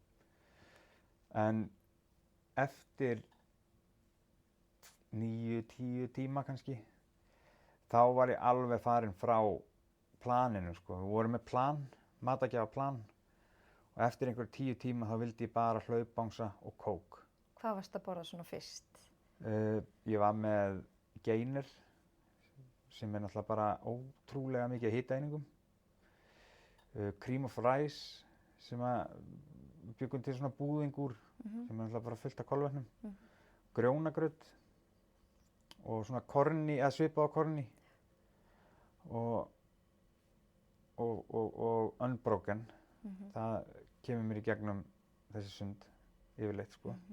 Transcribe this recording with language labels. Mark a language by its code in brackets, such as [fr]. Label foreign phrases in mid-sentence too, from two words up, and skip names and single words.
[is] En eftir 9-10 tíma kannski þá var ég alveg farin frá planinu sko. Við vorum með plan, matargjafaplan og eftir einhver 10 tíma þá vildi ég bara hlaupbangsa og kók. Hvað varst að borða svona fyrst? Ég var með Gainer sem er náttúrulega bara ótrúlega mikið hitaeiningum. [en] Cream of rice [is] sem við byggum til svona búðing úr sem er náttúrulega bara fullt af kolvetnum. Grjónagraut og svona korni, eða svipað á korni og unbroken. Það kemur mér í gegnum þessi sund yfirleitt sko.